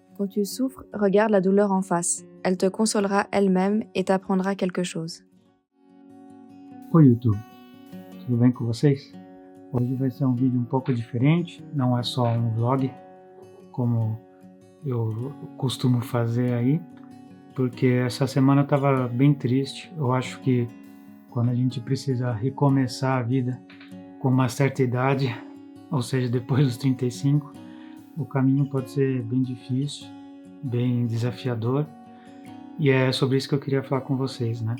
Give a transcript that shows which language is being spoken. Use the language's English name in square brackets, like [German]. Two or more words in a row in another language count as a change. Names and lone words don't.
[French] tu souffres, regarde la douleur en face. Elle te consolera elle-même et t'apprendra quelque chose. [Portuguese] Oi, YouTube. Tudo bem com vocês? Hoje vai ser um vídeo um pouco diferente, não é só um vlog, como eu costumo fazer aí, porque essa semana eu estava bem triste. Eu acho que quando a gente precisa recomeçar a vida com uma certa idade, ou seja, depois dos 35, o caminho pode ser bem difícil, bem desafiador, e é sobre isso que eu queria falar com vocês, né?